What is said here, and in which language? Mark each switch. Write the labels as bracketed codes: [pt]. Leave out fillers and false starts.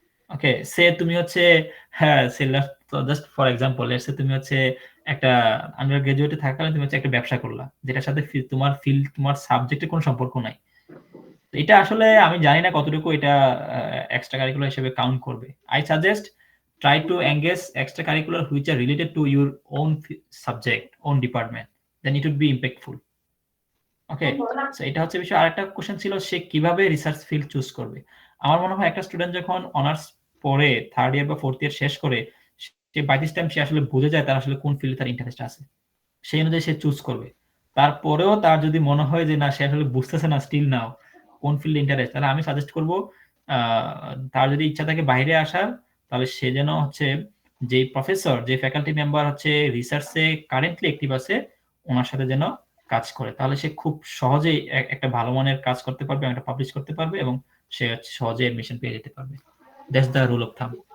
[bn] Okay, সে তুমি হচ্ছে, হ্যাঁ সে just for example, let's say তুমি হচ্ছে একটা আন্ডার গ্রাজুয়েটে থাকাকালীন তুমি হচ্ছে একটা ব্যবসা করলা, যেটার সাথে তোমার ফিল্ড তোমার সাবজেক্টের কোনো সম্পর্ক নাই। তো এটা আসলে আমি জানি না কতটুকু এটা এক্সট্রা কারিকুলার হিসেবে কাউন্ট করবে। [en] I suggest try to engage extracurricular which are related to your own subject, own department, then it would be impactful. [bn] Okay, so এটা হচ্ছে বিষয়। আরেকটা কোশ্চেন ছিল সে কিভাবে রিসার্চ ফিল্ড চুজ করবে। আমার মনে হয় একটা স্টুডেন্ট যখন অনার্স পড়ে থার্ড ইয়ার বা ফোর্থ ইয়ার শেষ করে, সে বাই দিস টাইম সে আসলে বুঝে যায় তার আসলে কোন ফিল্ডে তার ইন্টারেস্ট আছে, সেই অনুযায়ী সে চুজ করবে। তারপরেও তার যদি মনে হয় যে না সে আসলে বুঝতেছে না স্টিল নাও কোন ফিল্ডে ইন্টারেস্ট, তাহলে আমি সাজেস্ট করবো তার যদি ইচ্ছা থাকে বাইরে আসার, তাহলে সে যেন হচ্ছে যে প্রফেসর, যে ফ্যাকাল্টি মেম্বার হচ্ছে রিসার্চে কারেন্টলি অ্যাক্টিভ আছে, ওনার সাথে যেন কাজ করে, তাহলে সে খুব সহজেই একটা ভালো মানের কাজ করতে পারবে, একটা পাবলিশ করতে পারবে, এবং সে সহজে এডমিশন পেয়ে যেতে পারবে। [en] That's the rule of thumb.